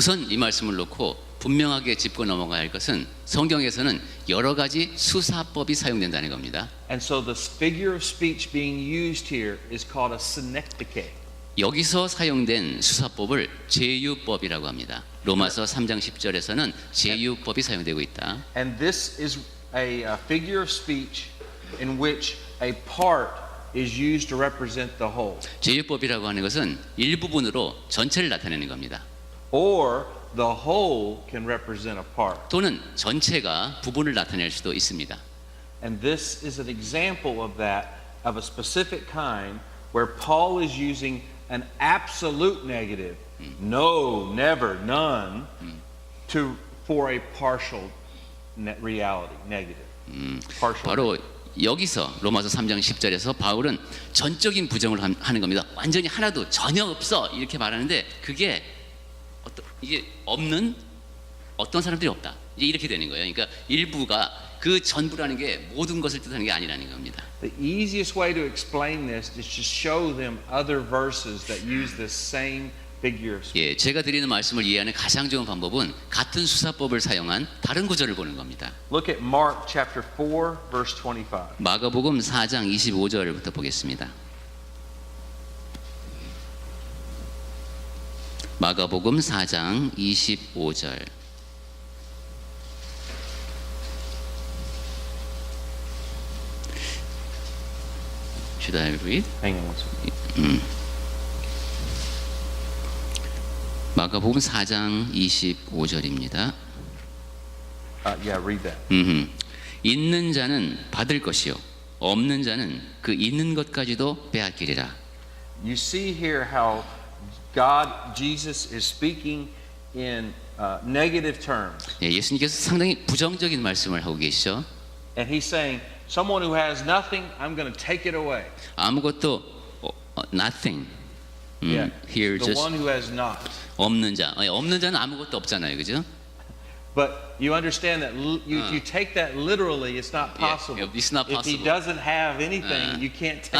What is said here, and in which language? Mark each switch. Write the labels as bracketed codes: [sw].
[ko] 우선 이 말씀을 놓고 분명하게 짚고 넘어가야 할 것은 성경에서는 여러 가지 수사법이 사용된다는 겁니다. [en] And so the figure of speech being used here is called a synecdoche. [ko] 여기서 사용된 수사법을 제유법이라고 합니다. 로마서 3장 10절에서는 제유법이 사용되고 있다. [en] And this is a figure of speech in which a part is used to represent the whole. [ko] 제유법이라고 하는 것은 일부분으로 전체를 나타내는 겁니다. [en] Or the whole can represent a part. [ko] 또는 전체가 부분을 나타낼 수도 있습니다. [en] And this is an example of that, of a specific kind where Paul is using an absolute negative, no, never, none, for a partial reality, negative. Partial. [ko] 바로 여기서 로마서 3장 10절에서 바울은 전적인 부정을 하는 겁니다. 완전히 하나도 전혀 없어 이렇게 말하는데 그게 이게 없는 어떤 사람들이 없다. 이제 이렇게 되는 거예요. 그러니까 일부가 그 전부라는 게 모든 것을 뜻하는 게 아니라는 겁니다. [en] The easiest way to explain this is to show them other verses that use this same figure of speech. [ko] 예, 제가 드리는 말씀을 이해하는 가장 좋은 방법은 같은 수사법을 사용한 다른 구절을 보는 겁니다. [en] Look at Mark chapter 4 verse 25. [ko] 마가복음 4장 25절부터 보겠습니다. 마가복음 4장 25절. [en] Should I read? Hang on one second. 마가복음 4장 25절입니다. Yeah, read that. [ko] 있는 자는 받을 것이요 없는 자는 그 있는 것까지도 빼앗기리라. [en] You see here how Jesus is speaking in negative terms. [ko] 예, 예수님께서 상당히 부정적인 말씀을 하고 계시죠. [en] And he's saying, someone who has nothing, I'm going to take it away. [ko] 아무것도 nothing. [en] Yeah. Here The just one who has not. [ko] 없는 자. 없는 자는 아무것도 없잖아요, 그죠? [en] But you understand that you take that literally, it's not possible. Yeah, it's not If he possible. doesn't have anything, you can't take